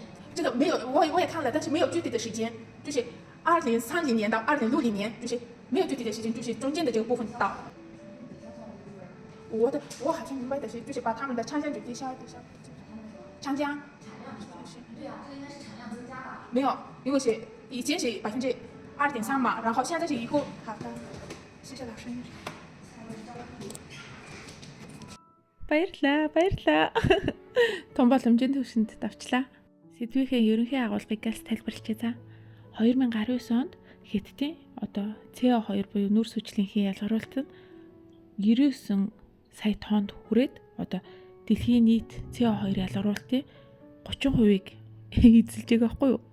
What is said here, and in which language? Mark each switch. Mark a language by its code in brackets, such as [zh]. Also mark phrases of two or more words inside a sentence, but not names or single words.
[zh] 这个没有，我也看了，但是没有具体的时间，就是2030年到2060年，就是没有具体的时间，就是中间的这个部分到。我好像明白的是，就是把他们的产量就抵消。长江产量是吧？对啊，这个应该是产量增加吧？没有，因为是以前是2.3%嘛，然后现在是1个。好的，谢谢老师。 [mn] Баярлаа. Том боломжийн төвшөнд давчлаа. Сэдвийнхээ ерөнхий агуулгыг галс тайлбарлажээ. 2019 онд Хятадын CO2 буюу нүүрс хүчлийн ялгаруулалт нь 99 сая тоннд хүрээд дэлхийн нийт CO2 ялгаруулалтын 30%-ийг эзэлж байгаа байхгүй юу?